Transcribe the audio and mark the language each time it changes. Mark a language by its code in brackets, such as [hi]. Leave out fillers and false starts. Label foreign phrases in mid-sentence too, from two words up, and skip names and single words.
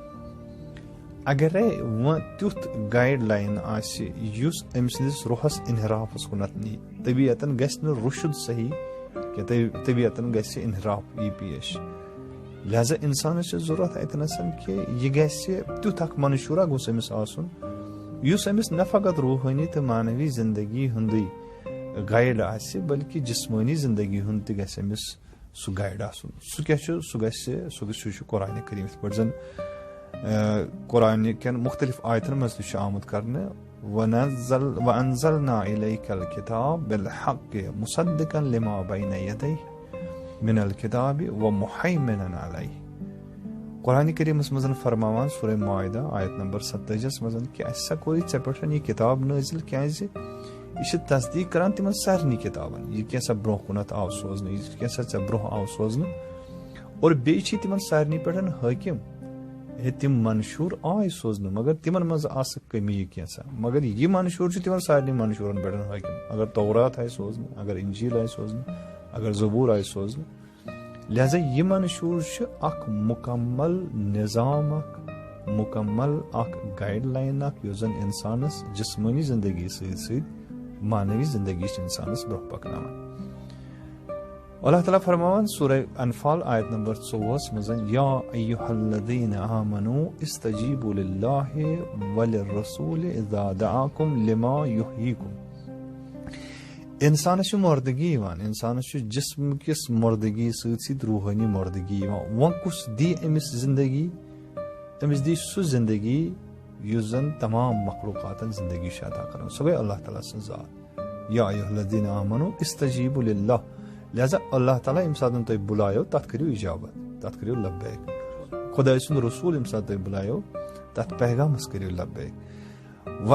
[ks] اگرے وۄنۍ تیُتھ [en] guide line [ks] آسہِ یُس أمۍ سٕنٛدِس روحس انحرافس کُنتھ نی طبیعتن گژھِ نہٕ روشد صحیح کینٛہہ طبیعتن گژھِ انحراف یی پیش لہذا انسانس چھِ ضوٚرتھ اتنس کہِ یہِ گژھِ تیُتھ اکھ منشورا گوٚژھ أمِس آسُن یُس أمِس نہ فقط روحٲنی تہٕ مانوی زندگی ہُنٛدٕے گایڈ آسہِ بلکہِ جسمٲنی زندگی ہُنٛد تہِ گژھِ أمِس سُہ گایڈ آسُن سُہ کیاہ چھُ سُہ چھُ قرآنِ کریم یِتھ پٲٹھۍ زن قرآنہِ کٮ۪ن مختلف آیتن منٛز تہِ چھُ آمُت کرنہٕ [ar] وَأَنزَلْنَا إِلَيْكَ الْكِتَابَ بِالْحَقِّ مُصَدِّقًا لِمَا بَيْنَ يَدَيْهِ مِنَ الْكِتَابِ وَمُحَيْمِنًا عَلَيْهِ [ks] قرآنِ کریٖمس منٛز فرماوان سورہ مائدہ آیت نمبر 27 منٛز کہِ اَسہِ سا کوٚر ژےٚ پٮ۪ٹھ یہِ کِتاب نٲزِل کیازِ یہِ چھِ تصدیٖق کران تِمن سارنٕے کِتابن یہِ کینٛژھا برونٛہہ کُنتھ آو سوزنہٕ یہِ کینٛژھا ژےٚ برونٛہہ آو سوزنہٕ اور بیٚیہِ چھِ تِمن سارنٕے پٮ۪ٹھ حٲکِم تِم منشور آے سوزنہٕ مگر تِمن منٛز آسہٕ کٔمی کینٛژھا مگر یہِ منشور چھُ تِمن سارنٕے منشورن پٮ۪ٹھ حٲکِم اگر تورات آیہِ سوزنہٕ اگر انجیل آیہِ سوزنہٕ اگر زبور آیہِ سوزنہٕ لہذا یہِ منشور چھُ اکھ مُکمل نظام اکھ مُکمل اکھ [en] guide line [ks] اکھ یُس زن انسانس جسمٲنی زندگی سۭتۍ سۭتۍ مانوی زندگی چھِ انسانس برونٛہہ پکناوان اللہ تعالیٰ فرماوان سورہ انفال آیت نمبر 24 منٛز [ar] یا ایُہا الذین آمنوا استجیبوا للہ وللرسول اذا دعاکم لما یحییکم انسانس [ks] چھِ مردگی یِوان انسانس چھُ جسم کِس مردگی سۭتۍ سۭتۍ روحٲنی مردگی یِوان وۄنۍ کُس دی أمِس زندگی أمِس دی سُہ زندگی یُس زن تمام مخلوقاتن زندگی چھِ عطا کران سۄ گٔے اللہ تعالیٰ سٕنٛز ذات [ar] یا ایُہا الذین آمنوا استجیبوا للہ [ks] لہذا اللہ تعالیٰ ییٚمہِ ساتہٕ تُہۍ بُلایو تتھ کٔرِو اجابت تتھ کٔرِو لبیک خۄداے سُنٛد رسوٗل ییٚمہِ ساتہٕ تُہۍ بُلایو تتھ پیغامس کٔرِو لبیک